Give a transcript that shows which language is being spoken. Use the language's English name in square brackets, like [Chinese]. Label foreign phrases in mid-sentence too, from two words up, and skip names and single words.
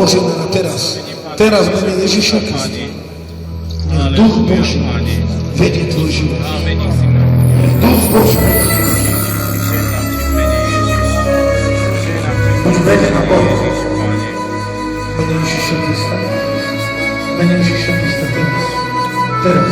[Slovak] Amen. [Polish] A teraz w imię Jezusa Chrystusa. [Slovak] Duch Boży vedie tvoj život. Duch Boży. Buď vedená Bohu. Mene Ježiša Krista. Mene Ježiša Krista teraz.